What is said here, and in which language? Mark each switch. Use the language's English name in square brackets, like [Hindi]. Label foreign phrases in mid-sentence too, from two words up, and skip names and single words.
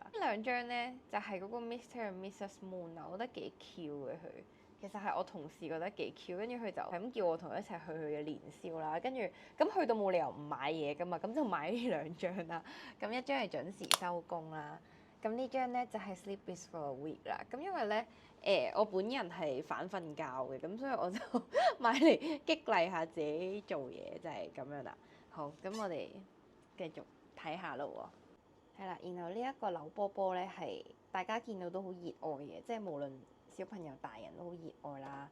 [Cantonese] 呢兩張呢，就係嗰個 Mr. and Mrs. Moon 啊，我覺得幾 Q 嘅佢。其實係我同事覺得幾 Q，跟住佢就係咁叫我同佢一齊去佢嘅年宵啦。跟住咁去到冇理由唔買嘢噶嘛，咁就買呢兩張啦。咁一張係準時收工啦，咁呢張呢，就係 [English] Sleep is for a week [Cantonese] 啦。咁因為呢，我本人係反瞓覺嘅，咁所以我就買嚟激勵下自己做嘢，就係咁樣啦。好，咁我哋繼續睇下咯喎。係啦，然後呢一個扭波波呢，係大家見到都好熱愛嘅，即係無論小朋友大人都好熱愛啦。